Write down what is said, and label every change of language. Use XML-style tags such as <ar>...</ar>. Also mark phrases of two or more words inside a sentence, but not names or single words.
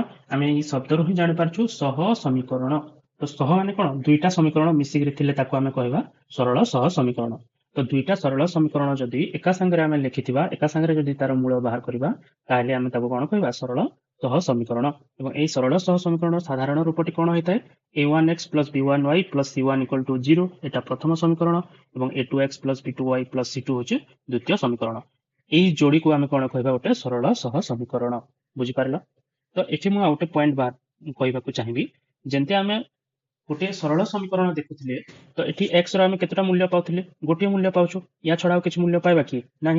<or>ଆମେ ଏଇ ଶବ୍ଦରୁ ହିଁ ଜାଣିପାରୁଛୁ ସହ ସମୀକରଣ। ତ ସହ ମାନେ କଣ? ଦୁଇଟା ସମୀକରଣ ମିଶିକିରି ଥିଲେ ତାକୁ ଆମେ କହିବା ସରଳ ସହ ସମୀକରଣ। ତ ଦୁଇଟା ସରଳ ସମୀକରଣ ଯଦି ଏକା ସାଙ୍ଗରେ ଆମେ ଲେଖିଥିବା, ଏକା ସାଙ୍ଗରେ ଯଦି ତାର ମୂଳ ବାହାର କରିବା, ତାହେଲେ ଆମେ ତାକୁ କଣ କହିବା? ସରଳ ସହ ସମୀକରଣ। ଏବଂ এই ସରଳ ସହ ସମୀକରଣର ସାଧାରଣ ରୂପଟି କଣ ହୋଇଥାଏ?</or> <en>a1x plus b1y plus c1 equal to 0</en> <or>এটা ପ୍ରଥମ ସମୀକରଣ ଏବଂ a2x plus b2y plus c2 ହେଉଛି ଦ୍ୱିତୀୟ ସମୀକରଣ। এই ଯୋଡିକୁ ଆମେ କଣ କହିବା? ଗୋଟେ ସରଳ ସହ ସମୀକରଣ। ବୁଝିପାରିଲ? ତ ଏଠି ମୁଁ ଆଉ ଗୋଟେ ପଏଣ୍ଟ କହିବାକୁ ଚାହିଁବି, ଯେମିତି ଆମେ ଗୋଟେ ସରଳ ସମୀକରଣ ଦେଖୁଥିଲେ, ତ ଏଠି x ର ଆମେ କେତେଟା ମୂଲ୍ୟ ପାଉଥିଲେ? ଗୋଟିଏ ମୂଲ୍ୟ ପାଉଛୁ। ୟା ଛଡା ଆଉ କିଛି ମୂଲ୍ୟ ପାଇବା କି? ନାହିଁ।</or>